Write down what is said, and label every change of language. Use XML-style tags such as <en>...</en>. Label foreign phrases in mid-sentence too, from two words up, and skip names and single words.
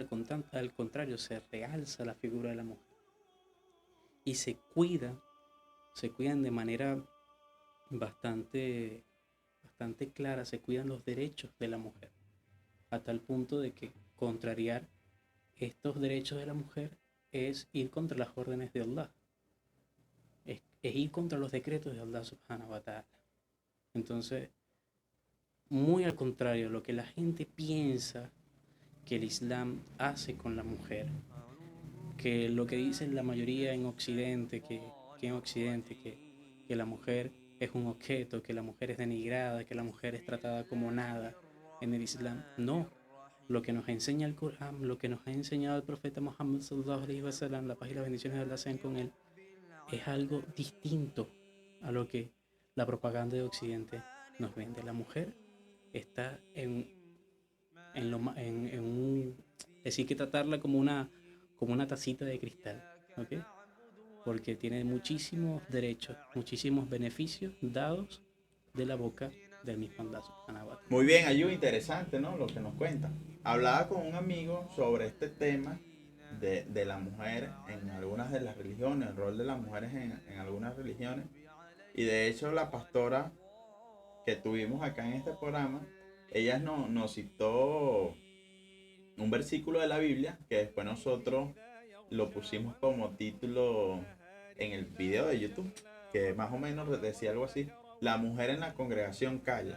<es>al contrario, se realza la figura de la mujer y se cuidan de manera bastante, bastante clara, se cuidan los derechos de la mujer, a tal punto de que contrariar estos derechos de la mujer es ir contra las órdenes de Allah, es ir contra los decretos de Allah</es> <ar>سبحانه وتعالى.</ar> <es>Entonces, muy al contrario, lo que la gente piensa que el Islam hace con la mujer, que lo que dicen la mayoría en Occidente, que la mujer es un objeto, que la mujer es denigrada, que la mujer es tratada como nada en el Islam. No, lo que nos enseña el Corán, lo que nos ha enseñado el profeta Muhammad</es> <ar>صلى الله عليه وسلم,</ar> <es>la paz y las bendiciones de Allah sean con él, es algo distinto a lo que la propaganda de Occidente nos vende. La mujer está en un... Decir que tratarla como una tacita de cristal, ¿ok? Porque tiene muchísimos derechos, muchísimos beneficios dados de la boca del mismo Allah</es> <ar>سبحانه وتعالى.</ar> <es>Muy bien, Ayu, interesante, ¿no? Lo que nos cuenta. Hablaba con un amigo sobre este tema de la mujer en algunas de las religiones, el rol de las mujeres en algunas religiones. Y de hecho la pastora que tuvimos acá en este programa, ella nos citó un versículo de la Biblia que después nosotros lo pusimos como título en el video de YouTube, que más o menos decía algo así: la mujer en la congregación calla.</es>